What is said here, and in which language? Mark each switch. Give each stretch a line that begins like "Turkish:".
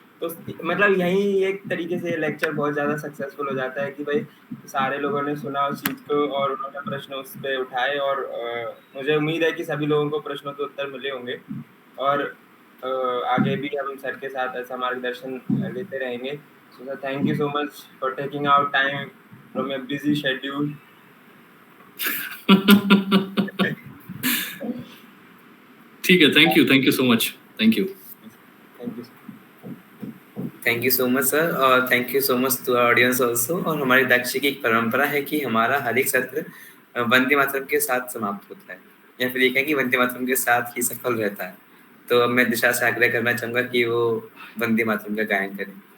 Hindi: तो मतलब यही एक तरीके से लेक्चर बहुत ज़्यादा सक्सेसफुल हो जाता है कि भाई सारे लोगों ने सुना उस चीज़ को और उन्होंने प्रश्न उस पर उठाए, और मुझे उम्मीद है कि सभी लोगों को प्रश्नों के उत्तर मिले होंगे, और आगे भी हम सर के साथ ऐसा मार्गदर्शन लेते रहेंगे।
English: So sir, thank you so much for taking out time from your busy schedule.
Hindi: ठीक है,
English: thank you so much, thank you. Thank you. Thank you so much
Hindi: sir, और
English: Thank you so much to audience also.
Hindi: और हमारी दाक्षी की एक परंपरा है कि हमारा हर एक सत्र वंदे मातरम के साथ समाप्त होता है, या फिर ये कहें कि वंदे मातरम के साथ ही सफल रहता है। तो अब मैं दिशा से आग्रह करना चाहूँगा कि वो वंदे मातरम का गायन करें।